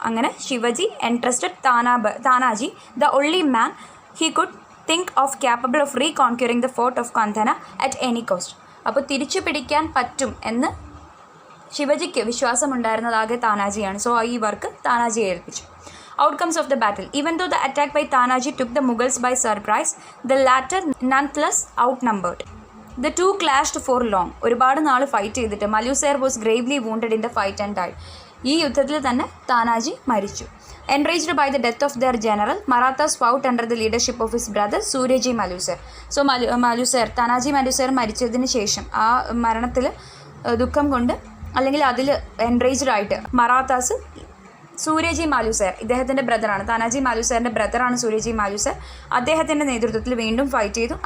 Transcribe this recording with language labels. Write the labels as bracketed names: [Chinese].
[English] അങ്ങനെ Shivaji entrusted Tanaji, the only man he could think of capable of reconquering the fort of Kondhana at any cost. [Malayalam] അപ്പോൾ തിരിച്ചു പിടിക്കാൻ പറ്റും എന്ന് ശിവജിക്ക് വിശ്വാസമുണ്ടായിരുന്നതാകെ താനാജിയാണ്. സോ ഈ വർക്ക് താനാജിയെ ഏൽപ്പിച്ചു. [English] Outcomes of the battle. Even though the attack by Tanaji took the Mughals by surprise, the latter nonetheless outnumbered. The two clashed for long. [Malayalam] ഒരുപാട് നാൾ fight ചെയ്തിട്ട് [English] Malusare was gravely wounded in the fight and died. [Malayalam] ഈ യുദ്ധത്തിൽ തന്നെ താനാജി മരിച്ചു. [English] Enraged by the death of their general, Marathas fought under the leadership of his brother Suryaji Malusar. [Malayalam] So Tanaji മലൂസേർ മരിച്ചതിന് ശേഷം ആ മരണത്തിൽ ദുഃഖം കൊണ്ട് അല്ലെങ്കിൽ അതിൽ എൻറേജ്ഡ് ആയിട്ട് മറാത്താസ് സൂര്യജി മാലൂസേർ, ഇദ്ദേഹത്തിൻ്റെ ബ്രദറാണ്, താനാജി മാലൂസേറിൻ്റെ ബ്രദറാണ് സൂര്യജി മാലൂസേർ, അദ്ദേഹത്തിൻ്റെ നേതൃത്വത്തിൽ വീണ്ടും ഫൈറ്റ് ചെയ്തു.